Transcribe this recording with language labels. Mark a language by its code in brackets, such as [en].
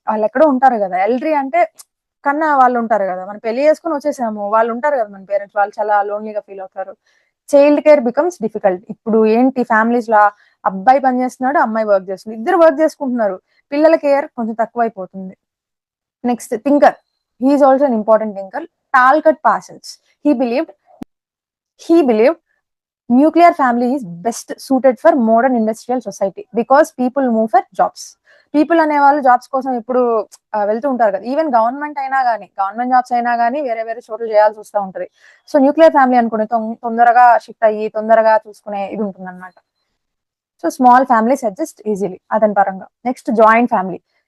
[te] వాళ్ళు ఎక్కడో ఉంటారు కదా, ఎల్డరీ అంటే కన్నా వాళ్ళు ఉంటారు కదా, మనం పెళ్లి చేసుకుని వచ్చేసాము, వాళ్ళు ఉంటారు కదా మన పేరెంట్స్, వాళ్ళు చాలా లోన్లీగా ఫీల్ అవుతారు. [en] Child care becomes difficult. [te] ఇప్పుడు ఏంటి ఫ్యామిలీస్ లా, అబ్బాయి పని చేస్తున్నాడు, అమ్మాయి వర్క్ చేస్తుంది, ఇద్దరు వర్క్ చేసుకుంటున్నారు, పిల్లల కేర్ కొంచెం తక్కువైపోతుంది. Next thinker. [en] He is also an important thinker. Talcott Parsons. He believed nuclear family is best suited for modern industrial society because people move for jobs. [te] People అనే వాళ్ళు జాబ్స్ కోసం ఇప్పుడు వెళ్తూ ఉంటారు కదా. ఈవెన్ గవర్నమెంట్ అయినా కానీ, గవర్నమెంట్ జాబ్స్ అయినా కానీ వేరే వేరే చోట్ల చేయాల్సి వస్తూ ఉంటుంది. సో న్యూక్లియర్ ఫ్యామిలీ అనుకుని తొందరగా షిఫ్ట్ అయ్యి తొందరగా చూసుకునే ఇది ఉంటుంది అనమాట. So small families adjust easily అతని పరంగా. Next joint family.